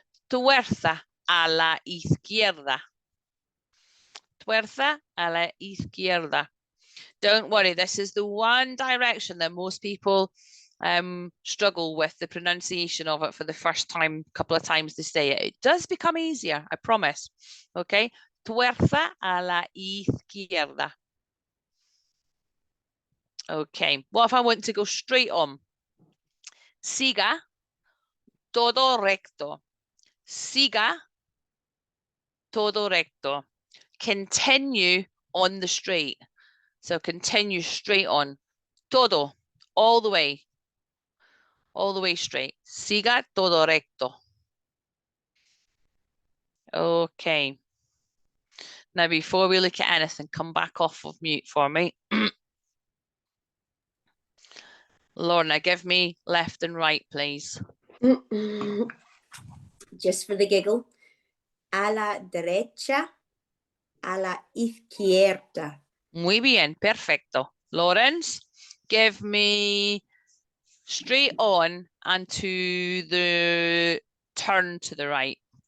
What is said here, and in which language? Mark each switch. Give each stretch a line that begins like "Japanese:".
Spanish: Tuerza a la izquierda. Tuerza a la izquierda.
English: Don't worry, this is the one direction that most people struggle with the pronunciation of it for the first time, couple of times they say it. It does become easier, I promise.
Spanish: Okay, tuerza a la izquierda.
English: Okay, what if I want to go straight on?
Spanish: Siga todo recto. Siga todo recto.
English: Continue on the straight. So continue straight on. Todo, all the way straight.
Spanish: Siga todo recto.
English: Okay. Now, before we look at anything, come back off of mute for me. Lorna, give me left and right, please. Just for the giggle.
Spanish: A la derecha, a la izquierda. Muy bien, perfecto.
English: Lawrence, give me straight on and to the turn to the right.